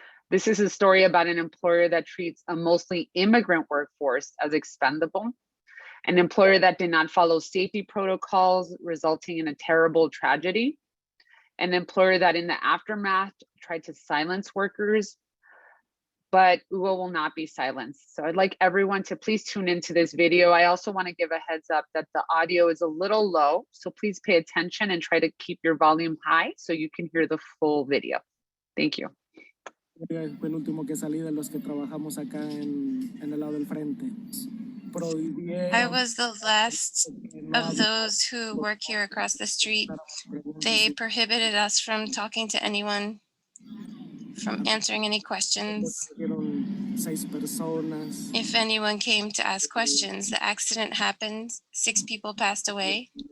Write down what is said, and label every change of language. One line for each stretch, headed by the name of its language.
English: This is a story about an employer that treats a mostly immigrant workforce as expendable, an employer that did not follow safety protocols, resulting in a terrible tragedy, an employer that in the aftermath tried to silence workers, but Hugo will not be silenced. So I'd like everyone to please tune into this video. I also want to give a heads up that the audio is a little low, so please pay attention and try to keep your volume high so you can hear the full video. Thank you.
Spanish: Fue el último que salí de los que trabajamos acá en el lado del frente.
English: I was the last of those who work here across the street. They prohibited us from talking to anyone, from answering any questions. If anyone came to ask questions, the accident happened, 6 people passed away.